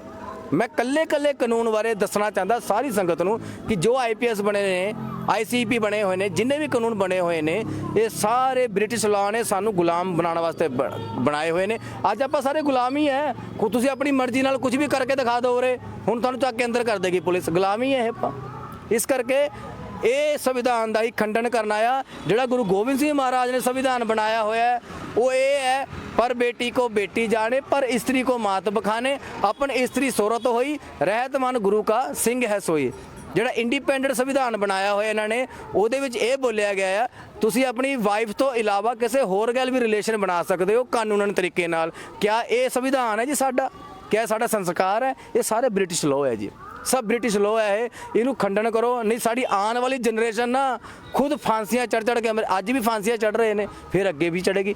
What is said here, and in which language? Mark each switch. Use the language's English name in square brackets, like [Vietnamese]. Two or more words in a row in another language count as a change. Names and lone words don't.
[Punjabi] ਮੈਂ ਕੱਲੇ ਕਾਨੂੰਨ ਬਾਰੇ ਦੱਸਣਾ ਚਾਹੁੰਦਾ ਸਾਰੀ ਸੰਗਤ ਨੂੰ ਕਿ ਜੋ IPS ਬਣੇ ਨੇ, ICP ਬਣੇ ਹੋਏ ਨੇ, ਜਿੰਨੇ ਵੀ ਕਾਨੂੰਨ ਬਣੇ ਹੋਏ ਨੇ, ਇਹ ਸਾਰੇ [English] British law [Punjabi] ਨੇ ਸਾਨੂੰ ਗੁਲਾਮ ਬਣਾਉਣ ਵਾਸਤੇ ਬਣਾਏ ਹੋਏ ਨੇ। ਅੱਜ ਆਪਾਂ ਸਾਰੇ ਗੁਲਾਮ ਹੀ ਹੈ। ਤੁਸੀਂ ਆਪਣੀ ਮਰਜ਼ੀ ਨਾਲ ਕੁਝ ਵੀ ਕਰਕੇ ਦਿਖਾ ਦਿਓ ਉਰੇ, ਹੁਣ ਤੁਹਾਨੂੰ ਚੱਕ ਕੇ ਅੰਦਰ ਕਰ ਦੇਗੀ ਪੁਲਿਸ। ਗੁਲਾਮੀ ਹੈ ਇਹ ਆਪਾਂ। ਇਸ ਕਰਕੇ ਇਹ ਸੰਵਿਧਾਨ ਦਾ ਹੀ ਖੰਡਨ ਕਰਨਾ ਆ। ਜਿਹੜਾ ਗੁਰੂ ਗੋਬਿੰਦ ਸਿੰਘ ਮਹਾਰਾਜ ਨੇ ਸੰਵਿਧਾਨ ਬਣਾਇਆ ਹੋਇਆ ਉਹ ਇਹ ਹੈ, [Hindi] पर बेटी को बेटी जाने पर स्त्री को मात बखाने, अपन स्त्री सोरत होई रहत मन गुरु का सिंह है सोई। [Punjabi] ਜਿਹੜਾ ਇੰਡੀਪੈਂਡੈਂਟ ਸੰਵਿਧਾਨ ਬਣਾਇਆ ਹੋਇਆ ਇਹਨਾਂ ਨੇ, ਉਹਦੇ ਵਿੱਚ ਇਹ ਬੋਲਿਆ ਗਿਆ ਆ ਤੁਸੀਂ ਆਪਣੀ ਵਾਈਫ ਤੋਂ ਇਲਾਵਾ ਕਿਸੇ ਹੋਰ ਗੱਲ ਵੀ ਰਿਲੇਸ਼ਨ ਬਣਾ ਸਕਦੇ ਹੋ ਕਾਨੂੰਨਨ ਤਰੀਕੇ ਨਾਲ। ਕਿਆ ਇਹ ਸੰਵਿਧਾਨ ਹੈ ਜੀ ਸਾਡਾ? ਕਿਆ ਸਾਡਾ ਸੰਸਕਾਰ ਹੈ? ਇਹ ਸਾਰੇ [English] British law [Punjabi] ਹੈ ਜੀ, ਸਭ [English] British law [Punjabi] ਹੈ ਇਹ। ਇਹਨੂੰ ਖੰਡਨ ਕਰੋ, ਨਹੀਂ ਸਾਡੀ ਆਉਣ ਵਾਲੀ ਜਨਰੇਸ਼ਨ ਨਾ ਖੁਦ ਫਾਂਸੀਆਂ ਚੜ ਕੇ, ਅੱਜ ਵੀ ਫਾਂਸੀਆਂ ਚੜ ਰਹੇ ਨੇ, ਫਿਰ ਅੱਗੇ ਵੀ ਚੜੇਗੀ।